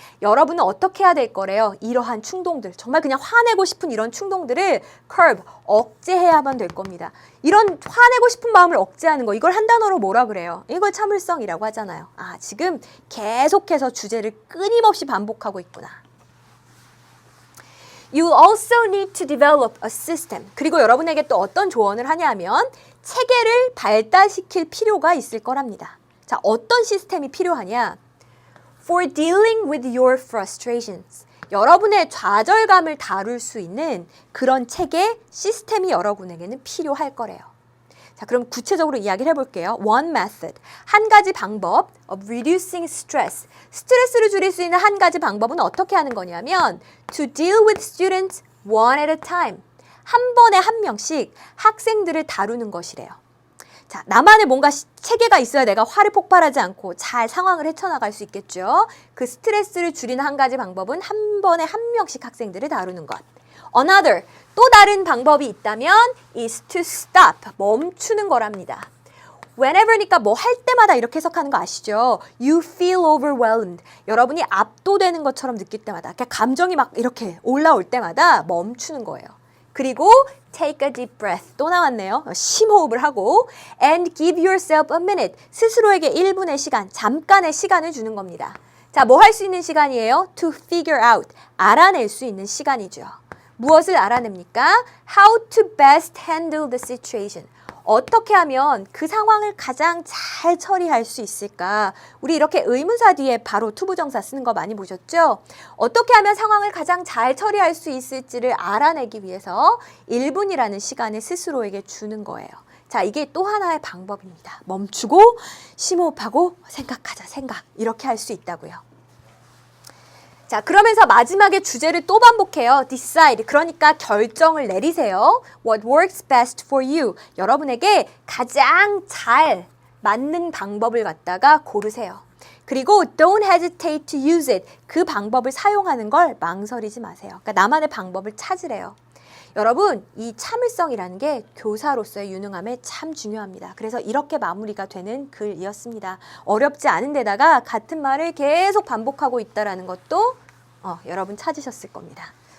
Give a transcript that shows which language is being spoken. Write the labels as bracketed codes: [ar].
[ko] 여러분은 어떻게 해야 될 거래요? 이러한 충동들, 정말 그냥 화내고 싶은 이런 충동들을 curb, 억제해야만 될 겁니다. 이런 화내고 싶은 마음을 억제하는 거, 이걸 한 단어로 뭐라 그래요? 이걸 참을성이라고 하잖아요. 아, 지금 계속해서 주제를 끊임없이 반복하고 있구나. [en] You also need to develop a system. [ko] 그리고 여러분에게 또 어떤 조언을 하냐면 체계를 발달시킬 필요가 있을 거랍니다. 자, 어떤 시스템이 필요하냐? [en] For dealing with your frustrations. [ko] 여러분의 좌절감을 다룰 수 있는 그런 체계, 시스템이 여러분에게는 필요할 거래요. 자, 그럼 구체적으로 이야기를 해볼게요. [en] One method. [ko] 한 가지 방법 [en] of reducing stress. [ko] 스트레스를 줄일 수 있는 한 가지 방법은 어떻게 하는 거냐면 [en] to deal with students one at a time. [ko] 한 번에 한 명씩 학생들을 다루는 것이래요. 자, 나만의 뭔가 체계가 있어야 내가 화를 폭발하지 않고 잘 상황을 헤쳐나갈 수 있겠죠. 그 스트레스를 줄이는 한 가지 방법은 한 번에 한 명씩 학생들을 다루는 것. [en] Another, [ko] 또 다른 방법이 있다면 [en] is to stop, [ko] 멈추는 거랍니다. Whenever니까 뭐 할 때마다 이렇게 해석하는 거 아시죠? [en] You feel overwhelmed. [ko] 여러분이 압도되는 것처럼 느낄 때마다, 그러니까 감정이 막 이렇게 올라올 때마다 멈추는 거예요. 그리고 [en] take a deep breath. [ko] 또 나왔네요. 심호흡을 하고 [en] and give yourself a minute. [ko] 스스로에게 1분의 시간, 잠깐의 시간을 주는 겁니다. 자, 뭐 할 수 있는 시간이에요? [en] To figure out. [ko] 알아낼 수 있는 시간이죠. 무엇을 알아냅니까? [en] How to best handle the situation. [ko] 어떻게 하면 그 상황을 가장 잘 처리할 수 있을까? 우리 이렇게 의문사 뒤에 바로 투부정사 쓰는 거 많이 보셨죠? 어떻게 하면 상황을 가장 잘 처리할 수 있을지를 알아내기 위해서 1분이라는 시간을 스스로에게 주는 거예요. 자, 이게 또 하나의 방법입니다. 멈추고 심호흡하고 생각하자, 생각. 이렇게 할 수 있다고요. 자, 그러면서 마지막에 주제를 또 반복해요. [en] Decide. [ko] 그러니까 결정을 내리세요. [en] What works best for you. [ko] 여러분에게 가장 잘 맞는 방법을 갖다가 고르세요. 그리고 [en] don't hesitate to use it. [ko] 그 방법을 사용하는 걸 망설이지 마세요. 그러니까 나만의 방법을 찾으래요. 여러분, 이 참을성이라는 게 교사로서의 유능함에 참 중요합니다. 그래서 이렇게 마무리가 되는 글이었습니다. 어렵지 않은 데다가 같은 말을 계속 반복하고 있다는 것도 여러분 찾으셨을 겁니다.